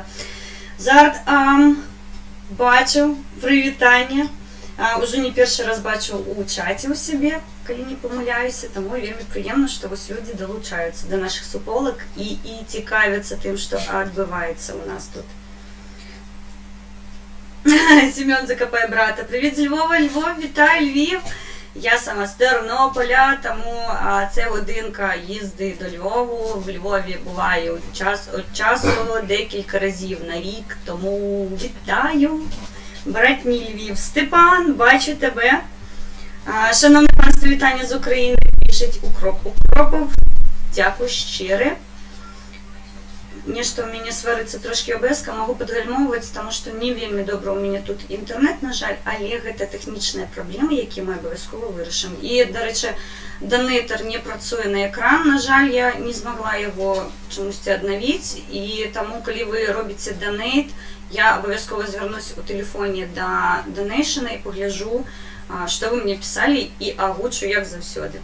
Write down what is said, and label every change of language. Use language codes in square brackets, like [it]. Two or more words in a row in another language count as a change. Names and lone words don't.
[be] Зарт бачыў прывітанне, ўжо не першы раз бачыў у чаце ў сябе, калі не памыляюся, таму вельмі прыемна, што вось людзі далучаюцца да нашых суполак і цікавяцца тым, што адбываецца ў нас тут. Семён закапае брата. Прывіт з Львова, Львов, вітай, Львів. [uk] Я сама з Тернополя, тому це годинка їзди до Львову. В Львові буваю від часу декілька разів на рік, тому вітаю, братній Львів. Степан, бачу тебе. Шановне панство, вітання з України, пишіть Укропов. Дякую щире. [be] Нешта у мяне сварыцца трошкі ОБС-ка, магу падгальмоўваць, таму што не вельмі добра ў мяне тут інтэрнэт, на жаль, але гэта тэхнічныя праблемы, якія мы абавязкова вырашым. І, дарэчы, донейтар не працуе на экран, на жаль, я не змагла яго чамусьці аднавіць, і таму, калі вы робіце донейт, я абавязкова звярнусь у тэлефоне да донейшана і пагляджу, што вы мне пісалі, і агучу, як заўсёды.